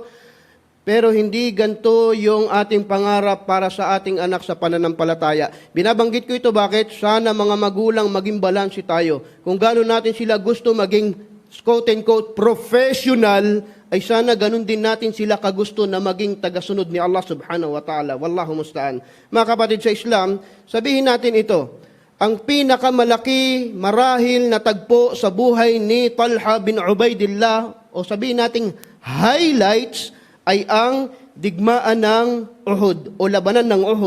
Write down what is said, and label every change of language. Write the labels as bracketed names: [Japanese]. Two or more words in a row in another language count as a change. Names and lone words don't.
[Filipino] Pero hindi ganito yung ating pangarap para sa ating anak sa pananampalataya. Binabanggit ko ito bakit? Sana mga magulang maging balanse tayo. Kung gano'n natin sila gusto maging [English] quote-unquote professional, [Filipino] ay sana ganun din natin sila kagusto na maging tagasunod ni Allah [Arabic] سبحانه وتعالى. والله المستعان. [Filipino] Mga kapatid sa Islam, sabihin natin ito, ang pinakamalaki marahil na tagpo sa buhay ni Talha bin Ubaidillah, o sabihin natin highlights, ay ang digmaan ng Uhud o labanan ng Uhud.